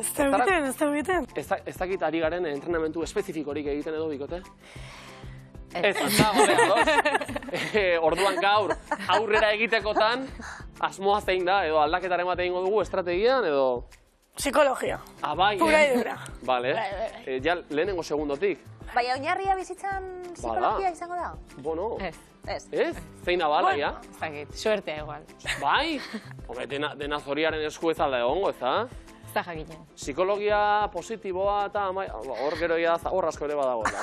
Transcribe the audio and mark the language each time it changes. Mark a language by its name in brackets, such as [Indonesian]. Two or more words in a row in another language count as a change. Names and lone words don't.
[Basque] Ez da egiten. Ez dakit ari garen entrenamentu espezifikorik egiten edo bikote? Ez, orduan gaur aurrera egitekotan asmoa zein da, edo aldaketaren bat egingo dugu estrategian, edo... Psikologia. Bai, [Spanish] Pura y dura. [Basque] Bale, ja lehenengo segundotik. Baina oinarria bizitzan psikologia izango da? Bueno, ez. Zein abala, ja? Ez dakit, suertea igual. Bai, dena zoriaren esku ez alda egongo, ez da? Ez da jakinen. Psikologia positiboa eta hor gero hor asko ere badagoela,